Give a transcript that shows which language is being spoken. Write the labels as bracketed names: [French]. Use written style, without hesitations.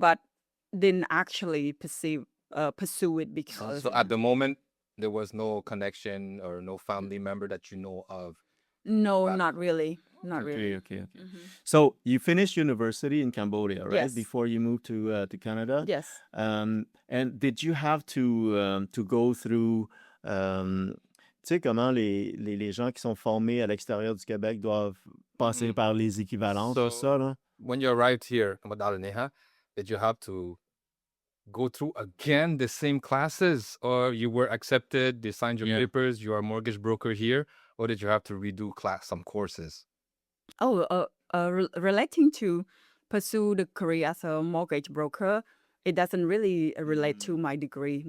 [English] but didn't actually pursue it because So at the moment, there was no connection or no family member that you know of. no, not really, not really. Okay. So you finished university in Cambodia, right? Yes. Before you moved to Canada. Yes. And did you have to go through [French] tu sais comment les gens qui sont formés à l'extérieur du Québec doivent passer par les équivalences, tout ça, là? [English] When you arrived here, Madalneha, did you have to go through again the same classes, or you were accepted, they signed your papers, you are a mortgage broker here, or did you have to redo some courses? Oh, relating to pursue the career as a mortgage broker, it doesn't really relate to my degree.